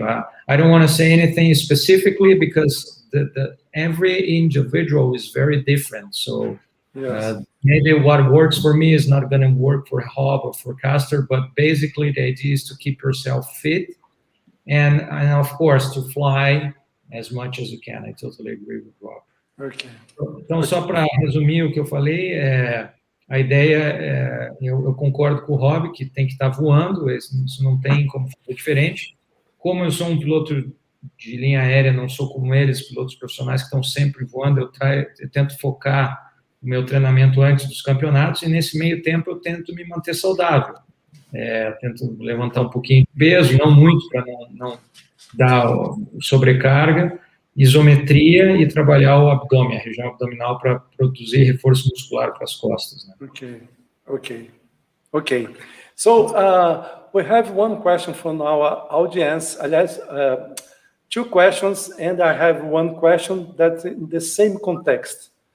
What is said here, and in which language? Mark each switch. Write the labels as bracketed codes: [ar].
[en] I don't want to say anything specifically because every individual is very different. So maybe what works for me is not going to work for Rob or for Castor, but basically the idea is to keep yourself fit and of course to fly as much as you can. I totally agree with Rob. Okay. [pt] Então, só para resumir o que eu falei, a ideia, eu concordo com o Rob, que tem que estar voando, isso não tem como fazer diferente. Como eu sou um piloto de linha aérea, não sou como eles, pilotos profissionais que estão sempre voando, eu tento focar o meu treinamento antes dos campeonatos, e nesse meio tempo eu tento me manter saudável. Tento levantar um pouquinho de peso, não muito, para não dar sobrecarga, isometria e trabalhar o abdômen, a região abdominal, para produzir reforço muscular para as costas. Né? [en] Okay. So we have one question from our audience. [pt] Aliás, [en] two questions, and I have one question that in the same context.